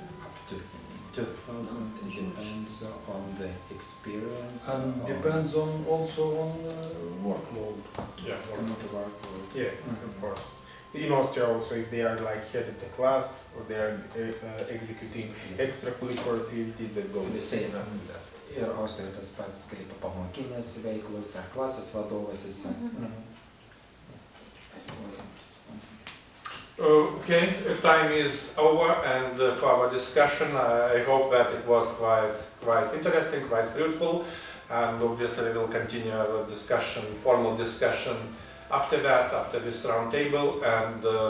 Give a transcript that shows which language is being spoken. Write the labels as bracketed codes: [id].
[en] Up to 2000 depends on the experience. And depends also on workload. Yeah. Workload. Yeah, of course. In Austria also, if they are like head of the class or they are executing extracurricular activities that go the same after that. [lt] Ir Austrija tas pats kaip pamokinės veiklos ar klasės vadovas jisai. [en] Okay, time is over, and for our discussion, I hope that it was quite interesting, quite fruitful, and obviously we will continue our discussion, formal discussion after that, after this round table, and